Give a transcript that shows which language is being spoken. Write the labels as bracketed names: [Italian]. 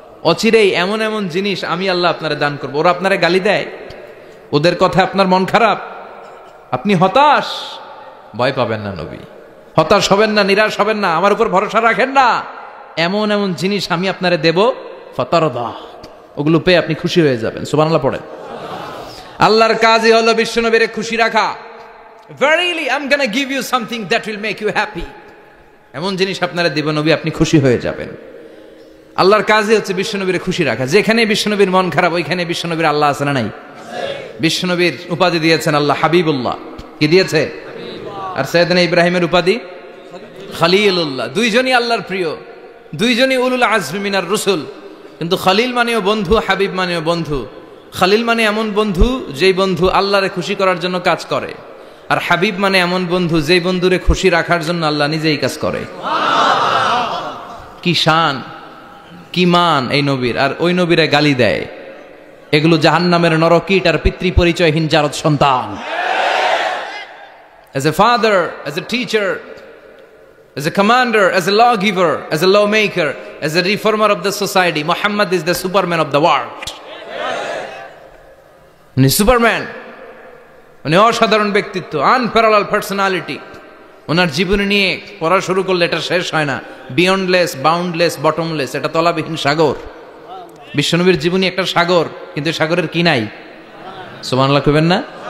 [Bangla] অচিরেই এমন এমন জিনিস আমি আল্লাহ আপনারে দান করব। ওরা আপনারে গালি দেয়, ওদের কথা আপনার মন খারাপ, আপনি হতাশ, ভয় পাবেন না নবী। হতাশ হবেন না, নিরাশ হবেন না, আমার উপর ভরসা রাখেন না। এমন এমন জিনিস আমি আপনারে দেব, ফাতারদা, ওগুলো পেয়ে আপনি খুশি হয়ে যাবেন। সুবহানাল্লাহ পড়েন। আল্লাহর কাজই হলো বিশ্বনবীরে খুশি রাখা। [English] Verily I'm gonna give you something that will make you happy. [Bangla] এমন জিনিস আপনারা দিব নবী, আপনি খুশি হয়ে যাবেন। আল্লাহর কাজই হচ্ছে বিশ্বনবীরে খুশি রাখা। যেখানে বিশ্বনবীর মন খারাপ, ওইখানে বিশ্বনবীর আল্লাহ আছে না নাই? বিশ্বনবীর উপাধি দিয়েছেন আল্লাহ হাবিবুল্লাহ। কি দিয়েছে? আর সাইয়েদনা ইব্রাহিমের উপাধি খলিলুল্লাহ। দুইজনই আল্লাহর প্রিয়, দুইজনই উলুল আজমি মিনার রসুল। কিন্তু খলিল মানেও বন্ধু, হাবিব মানেও বন্ধু। খলিল মানে এমন বন্ধু যেই বন্ধু আল্লাহরে খুশি করার জন্য কাজ করে, আর হাবিব মানে এমন বন্ধু যেই বন্ধুরে খুশি রাখার জন্য আল্লাহ নিজেই কাজ করে। কি শান, কি মান এই নবীর! আর ওই নবীরে গালি দেয়। এগুলো জাহান্নামের নরকীট আর পিতৃ পরিচয়হীন জারদ সন্তান। [English] As a father, as a teacher, as a commander, as a lawgiver, as a lawmaker, as a reformer of the society, Muhammad is the Superman of the world. [Bangla] উনি সুপারম্যান, উনি অসাধারণ ব্যক্তিত্ব, [English] Unparallel personality. [Bangla] ওনার জীবনী নিয়ে পড়া শুরু করলে এটা শেষ হয় না। [English] beyondless, boundless, bottomless, [Bangla] এটা তলাবিহীন সাগর। বিশ্বনবীর জীবনী একটা সাগর, কিন্তু সাগরের কি নাই? সুবহানাল্লাহ কইবেন না?